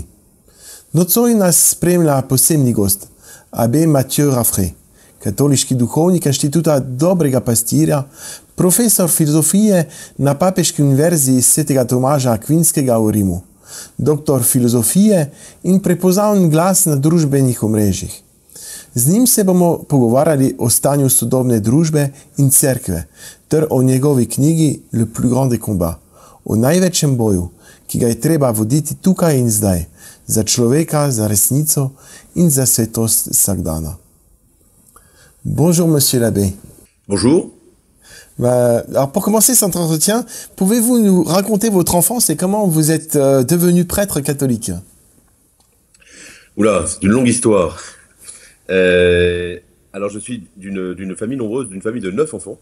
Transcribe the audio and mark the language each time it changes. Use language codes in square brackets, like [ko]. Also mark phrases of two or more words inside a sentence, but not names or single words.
[sl] Nocoj nas spremlja posebni gost, Abbé Mathieu Raffray, katoliški duhovnik Inštituta Dobrega pastirja, profesor filozofije na Papeški univerzi svetega Tomaža Akvinskega v Rimu, doktor filozofije in prepoznaven glas na družbenih omrežjih. Z njim se bomo pogovarjali o stanju sodobne družbe in cerkve ter o njegovi knjigi Le plus grand des combats, o največjem boju, ki ga je treba voditi tukaj in zdaj, za človeka, za resnico in za svetost vsakdana. [fr] Bonjour, monsieur l'abbé. Bonjour. Alors pour commencer cet entretien, pouvez-vous nous raconter votre enfance et comment vous êtes devenu prêtre catholique? Oula, c'est une longue histoire. Alors je suis d'une famille nombreuse, d'une famille de 9 enfants.